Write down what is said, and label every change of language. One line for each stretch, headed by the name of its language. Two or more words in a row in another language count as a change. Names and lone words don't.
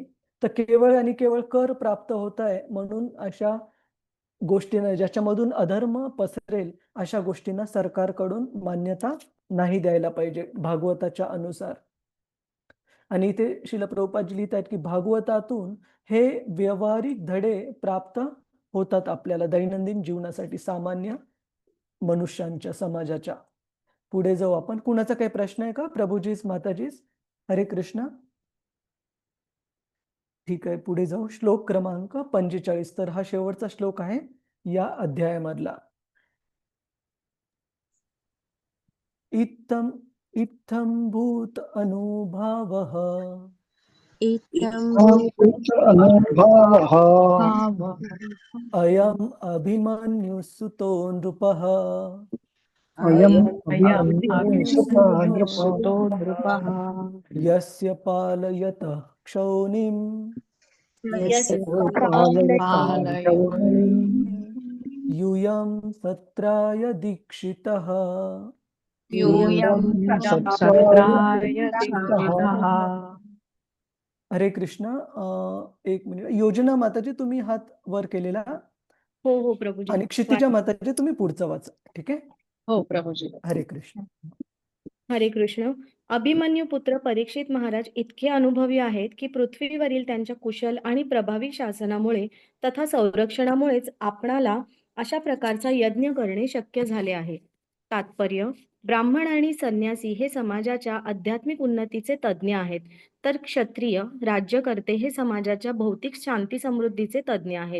Marathi: तर केवळ आणि केवळ कर प्राप्त होत आहे म्हणून अशा गोष्टींना, ज्याच्यामधून अधर्म पसरेल, अशा गोष्टींना सरकारकडून मान्यता नाही द्यायला पाहिजे भागवताच्या अनुसार. आणि इथे श्रील प्रभुपादजी लिहितात की भागवतातून हे व्यावहारिक धडे प्राप्त होतात आपल्याला दैनंदिन जीवनासाठी, सामान्य मनुष्यांच्या, समाजाच्या. पुढे जाऊ आपण. कुणाचा काही प्रश्न आहे का? प्रभुजीस, माताजीस? हरे कृष्ण. ठीक आहे, पुढे जाऊ. श्लोक क्रमांक 45. तर हा शेवटचा श्लोक आहे या अध्यायामधला.
Sanskrit: इत्थं भूत अनुभावः इत्थं अनुभावः अयम् अभिमन्युसुतो नृपः अयम् सुतो नृपः यस्य पालयतः क्षौनिम् यस्य यूयं सत्राय दीक्षितः. यूयं
Marathi: हरे कृष्ण. एक मिनिट. योजना माताजी, तुम्ही हात वर केलेला, हो प्रभुजी. आणि क्षितिजा माताजी तुम्ही पुढचं वाचा. ठीक आहे. हो प्रभुजी. हरे कृष्ण. हरे कृष्ण. अभिमन्यू पुत्र परीक्षित महाराज इतके अनुभवी आहेत की पृथ्वीवरील त्यांच्या कुशल आणि प्रभावी शासनामुळे तथा संरक्षणामुळेच आपणाला अशा प्रकारचा यज्ञ करणे शक्य झाले आहे. तात्पर्य: ब्राह्मण आणि संन्यासी हे समाजाच्या आध्यात्मिक उन्नतीचे तज्ज्ञ आहेत, तर क्षत्रिय, राज्यकर्ते हे समाजाच्या भौतिक शांती समृद्धीचे तज्ज्ञ आहेत.